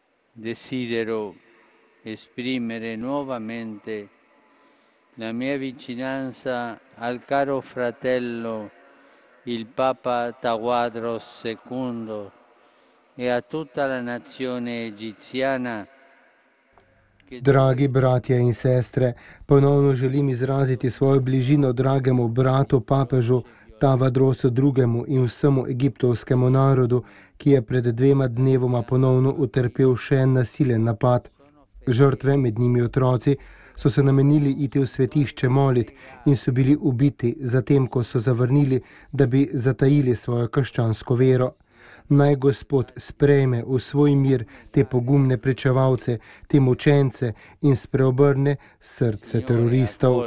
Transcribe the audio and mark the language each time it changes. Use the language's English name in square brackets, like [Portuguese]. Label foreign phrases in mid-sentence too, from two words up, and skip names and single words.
[Italian] desidero esprimere nuovamente la mia vicinanza al caro fratello, il Papa Tawadros II, e a tutta la nazione egiziana. [Slovenian] Dragi bratje in sestre, ponovno želim izraziti svojo bližino dragemu bratu papežu Tavadrosu II. In vsemu egiptovskemu narodu, ki je pred 2 dnevoma ponovno utrpel še en nasilen napad. Žrtve, med njimi otroci, so se namenili iti v svetišče molit in so bili ubiti, zatem ko so zavrnili, da bi zatajili svojo krščansko vero. Naj Gospod sprejme v svoj mir te pogumne pričevalce, te mučence in spreobrne srce teroristov.